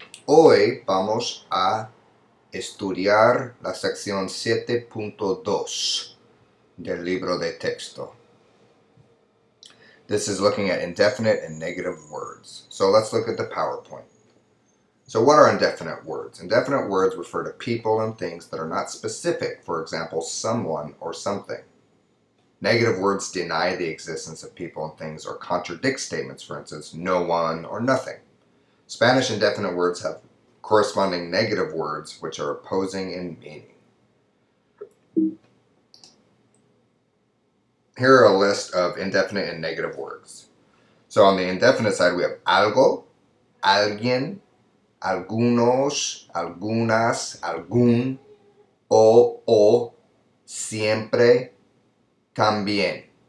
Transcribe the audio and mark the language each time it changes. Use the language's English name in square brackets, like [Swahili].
[Spanish] Hoy vamos a estudiar la sección 7.2 del libro de texto. [English] This is looking at indefinite and negative words. So let's look at the PowerPoint. So what are indefinite words? Indefinite words refer to people and things that are not specific, for example, someone or something. Negative words deny the existence of people and things or contradict statements, for instance, no one or nothing. Spanish indefinite words have corresponding negative words which are opposing in meaning. Here are a list of indefinite and negative words. So on the indefinite side we have algo, alguien, algunos, algunas, algún, o, siempre, también.